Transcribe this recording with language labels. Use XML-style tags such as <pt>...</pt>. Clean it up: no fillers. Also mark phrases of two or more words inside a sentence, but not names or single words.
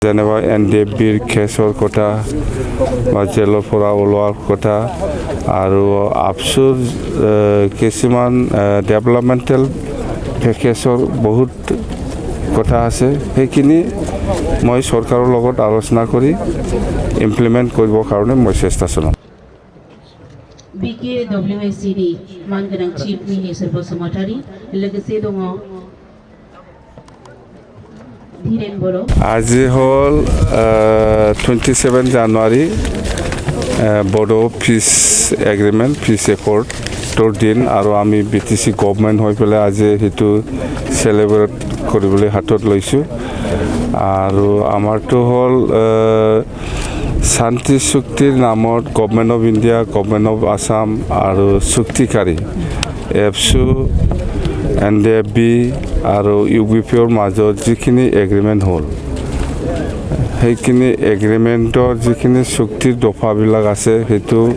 <as>যেনেবা NDFBৰ কেছৰ কথা বা জেলৰ পৰা ওলোৱাৰ কথা আৰু আফচুৰ কিছুমান</as> <en>developmental package</en> <as>বহুত কথা আছে সেইখিনি মই চৰকাৰৰ লগত আলোচনা কৰি ইমপ্লিমেণ্ট কৰিবৰ কাৰণে মই চেষ্টা চলাম</as> <brx>BKWACD मानगोनां</brx> <en>chief minister</en> <brx>बसुमतारी लोगोसे दङ</brx> <as>আজি হল 27 জানুৱাৰী বড়ো</as> <en>peace agreement peace accord</en> <as>দিন আৰু আমি BTC গভৰ্ণমেণ্ট হৈ পেলাই আজি সেইটো চেলিব্ৰেট কৰিবলৈ হাতত লৈছোঁ আৰু আমাৰটো হ'ল শান্তি চুক্তিৰ নামত</as> <en>government of India government of Assam</en> <as>আৰু চুক্তিকাৰী এফচু NDFB আৰু UBPৰ মাজত যিখিনি এগ্ৰিমেণ্ট হ'ল সেইখিনি এগ্ৰিমেণ্টৰ যিখিনি চুক্তিৰ দফাবিলাক আছে সেইটো</as>